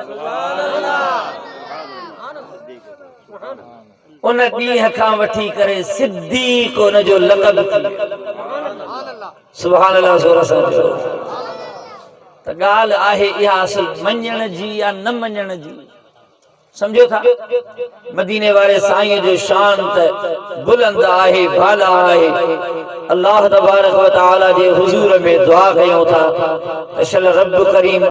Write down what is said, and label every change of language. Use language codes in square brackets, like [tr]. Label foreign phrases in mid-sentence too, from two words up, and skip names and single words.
[sd] उन ॾींहं खां वठी करे सिद्दीक़ उन जो लक़ब थी वियो। [ar] سبحان الله [sd] ज़ोर सां चओ। त ॻाल्हि आहे इहा असल मञण जी या न मञण जी, समझो था। मदीने वाले साईं जो शान त बुलंद आहे, भाला आहे। [ar] الله تبارك وتعالى [sd] जे हुजूर में दुआ कयूं था त शल रब करीम